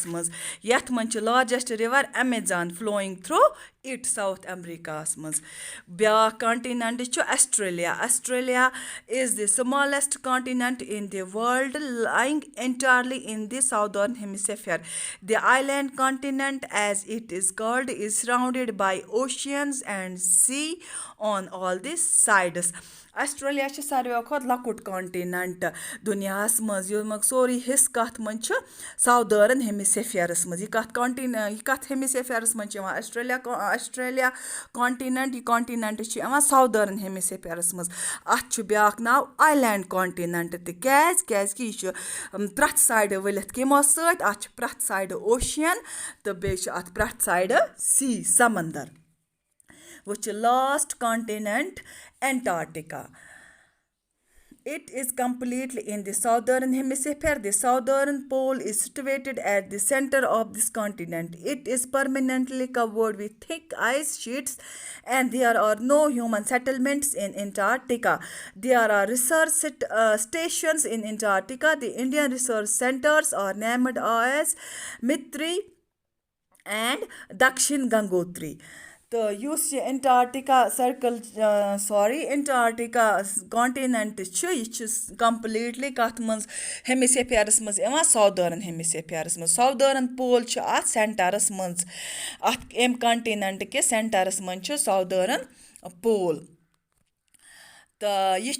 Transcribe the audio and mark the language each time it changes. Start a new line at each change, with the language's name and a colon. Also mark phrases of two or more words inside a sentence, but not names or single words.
Kashmiri: منٛز یَتھ منٛز چھِ
English: largest river Amazon flowing through it
Kashmiri: ساوُتھ ایمریٖکاہَس منٛز بیٛاکھ کانٹِنٮ۪نٛٹ چھُ
English: Australia is the smallest continent in the world lying entirely in the southern hemisphere the island continent as it is called is surrounded by oceans and sea on all the sides
Kashmiri: ایسٹرٛیلیا چھِ ساروِیو کھۄتہٕ لۄکُٹ کانٹِنٮ۪نٛٹ دُنیاہَس منٛز ییٚمیُک سورُے حِصہٕ کَتھ منٛز چھُ
English: southern hemisphere
Kashmiri: منٛز یہِ کَتھ ہیمِسفِیرَس منٛز چھِ یِوان ایسٹرٛیلیا کانٹِنٮ۪نٛٹ یہِ کانٹِنٮ۪نٛٹ چھِ یِوان
English: southern hemisphere
Kashmiri: منٛز اَتھ چھُ بیٛاکھ ناو
English: island continent
Kashmiri: تہِ کیٛازِکہِ یہِ چھُ پرٛٮ۪تھ سایڈٕ ؤلِتھ کَمو سۭتۍ اَتھ چھِ پرٛٮ۪تھ
English: side ocean
Kashmiri: تہٕ بیٚیہِ چھُ اَتھ پرٛٮ۪تھ
English: side sea
Kashmiri: سمنٛدر وۄنۍ چھِ
English: last continent
Kashmiri: اینٹارکٹِکا
English: It is completely in the southern hemisphere. The southern pole is situated at the center of this continent. It is permanently covered with thick ice sheets, and there are no human settlements in Antarctica. There are research stations in Antarctica. The Indian research centers are named as Mitri and Dakshin Gangotri.
Kashmiri: تہٕ یُس یہِ انٹارکٹِکا سٔرکٕل انٹارکٹِکا کانٹِنٮ۪نٛٹ چھُ یہِ چھُ کَمپٕلیٖٹلی کَتھ منٛز ہیمِسفیرَس منٛز یِوان
English: southern hemisphere
Kashmiri: منٛز
English: southern pole
Kashmiri: چھُ اَتھ سٮ۪نٹَرَس منٛز اَتھ اَمہِ کَنٹِنٮ۪نٛٹ کِس سٮ۪نٹَرَس منٛز چھُ
English: southern pole
Kashmiri: تہٕ یہِ